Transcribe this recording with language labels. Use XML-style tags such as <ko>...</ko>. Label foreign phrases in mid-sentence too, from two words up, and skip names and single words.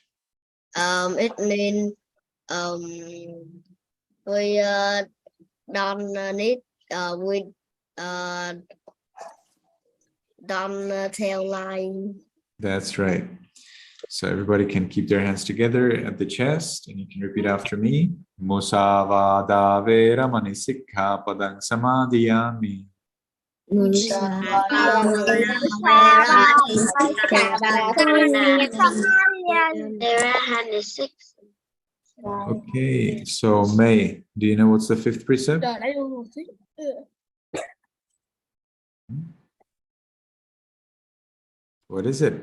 <en>It means we don't need we don't tell lie. That's right. So everybody can keep their hands together at the chest and you can repeat after me.</en> <pi>Musavada veramani sikkhapadang samadhiyami.</pi> <en>Okay, so May, do you know what's the fifth precept? What is it?</en>